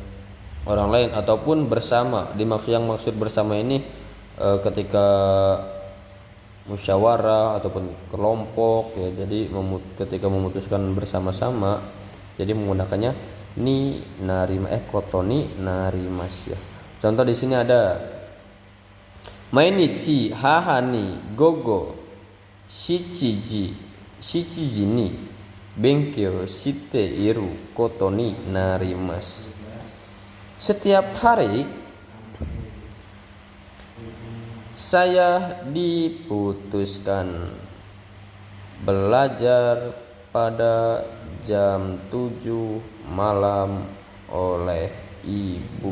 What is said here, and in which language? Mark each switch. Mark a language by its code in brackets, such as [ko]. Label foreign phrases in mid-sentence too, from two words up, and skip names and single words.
[id] Orang lain ataupun bersama. Yang maksud bersama ini ketika musyawarah ataupun kelompok ya. Jadi ketika memutuskan bersama-sama jadi menggunakannya [ja] になりま ことになります [id] ya. Contoh di sini ada [ja] 毎日母に午後七時に勉強していることになります. [id] Setiap hari saya diputuskan belajar pada jam 7 malam oleh ibu.